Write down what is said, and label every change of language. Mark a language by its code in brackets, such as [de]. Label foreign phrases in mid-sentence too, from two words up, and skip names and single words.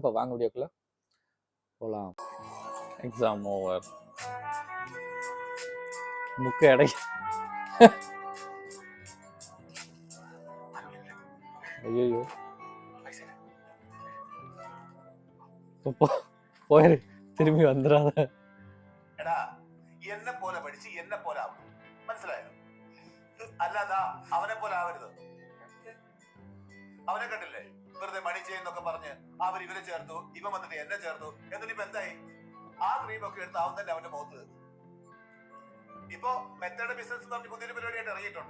[ta] இப்போ வாங்க வீடியோக்குள்ள போலாம். [en] exam over. [ta] முக்கு எடை. ஐயோ போயிரு, திரும்பி வந்துடாத. [ml] എന്നെ പോലെ പഠിച്ച് എന്നെ പോലെ ആവും. മനസ്സിലായോ? അല്ലാതാ അവനെ പോലെ ആവരുത്. അവനെ കണ്ടില്ലേ വെറുതെ മണി ചെയ്യുന്നൊക്കെ പറഞ്ഞ് അവർ ഇവരെ ചേർത്തു, ഇവൻ വന്നിട്ട് എന്നെ ചേർത്തു. എന്നിട്ടിപ്പോ എന്തായി? ആ ക്രീമൊക്കെ എടുത്ത് അവൻ തന്നെ അവന്റെ മുഖത്ത് ഇപ്പൊ [en] method business [ml] എന്ന് പറഞ്ഞ് പുതിയൊരു പരിപാടിയായിട്ട് ഇറങ്ങിയിട്ടുണ്ട്.